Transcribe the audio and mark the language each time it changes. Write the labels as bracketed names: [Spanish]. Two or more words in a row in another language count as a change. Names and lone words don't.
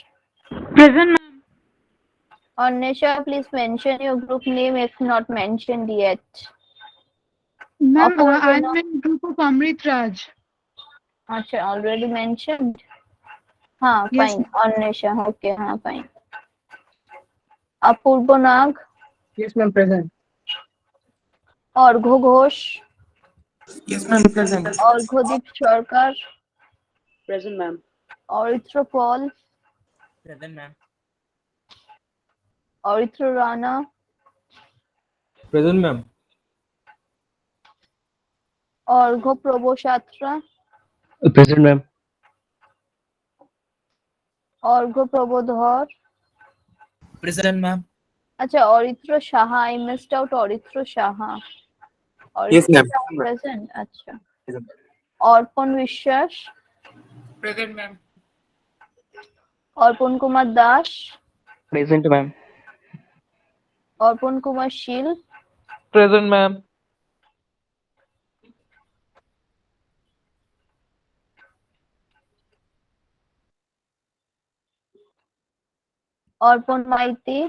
[English] Present, ma'am. Annesha, please mention your group name if not mentioned yet. Ma'am, Apurva, I'm no? in group of Amrit Raj. Acha, already mentioned. हाँ, Yes, fine. Annesha, okay, हाँ, fine. Apurva Nag. Yes, ma'am, present. Argho Ghosh. Yes, ma'am. Present. Arghodip Sarkar. Present, ma'am. Aritra Paul. Present, ma'am. Aritra Rana. Present, ma'am. Argho Prabhu Shatra. Present, ma'am. Argho Prabodhar. Present, ma'am. अच्छा, Aritra Shaha. I missed out Aritra Shaha. Yes, Aritra ma'am. Shaha present. अच्छा. Present. Arpan Vishwas. Present, ma'am. Arpan Kumar Das. Present, ma'am. Arpan Kumar Shil. Present, ma'am. Arpan Maiti.